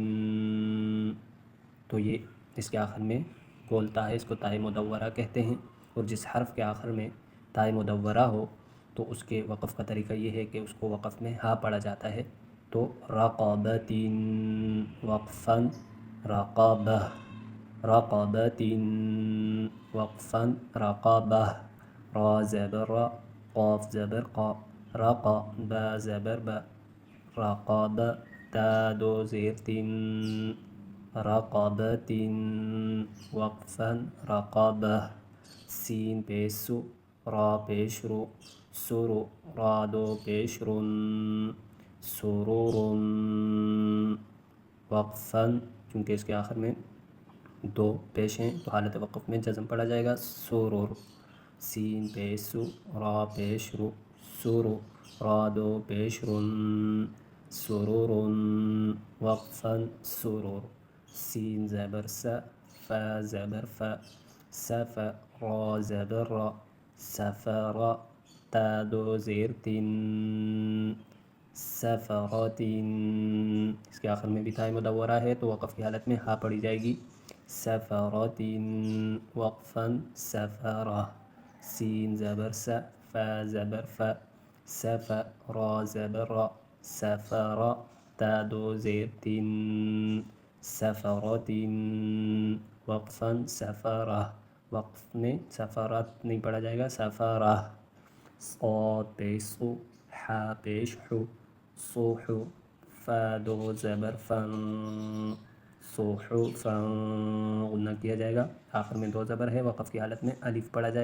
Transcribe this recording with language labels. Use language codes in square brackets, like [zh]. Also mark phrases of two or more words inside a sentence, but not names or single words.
[ur] تو یہ اس کے آخر میں گولتا ہے، اس کو تائے مدورہ کہتے ہیں، اور جس حرف کے آخر میں تائے مدورہ ہو تو اس کے وقف کا طریقہ یہ ہے کہ اس کو وقف میں ہا پڑھا جاتا ہے۔ تو رقبت، وقفا رقبہ، رقبت، وقفا رقبہ، را زبر را، قاف زبر قا، رقا، با زبر با، رقب، تا دو زیر تن، رقبت، وقفا رقبہ، سین پیش سو، را پیش رو، سرو، را دو پیش رن، سرور، وقفا، چونکہ اس کے آخر میں دو پیش ہیں تو حالت وقف میں جزم پڑھا جائے گا، سرور، سین پیش سو، را پیش رو، سرو، را دو پیش رن، سرور، وقفا سرور، سین زبر سا، فا زبر فا، سف، را زبر را، سفر، تا دو زیر تن، سفرت۔ اس کے آخر میں بھی تائے مدورہ ہے تو وقف کی حالت میں ہا پڑھی جائے گی، سفرت، وقفا سفرہ، سین زبر سا، فا زبر فا، سف، را زبر را، سفر، تا دو زیر تن، سفرت، وقفا سفرہ، وقف میں سفرت نہیں پڑھا جائے گا، سفرہ، صاد پیش صو، حا پیش حو، صوح، فا دو زبر فن، صحفا، غنہ کیا جائے گا، آخر میں دو زبر ہے، وقف کی حالت میں الف پڑھا جائے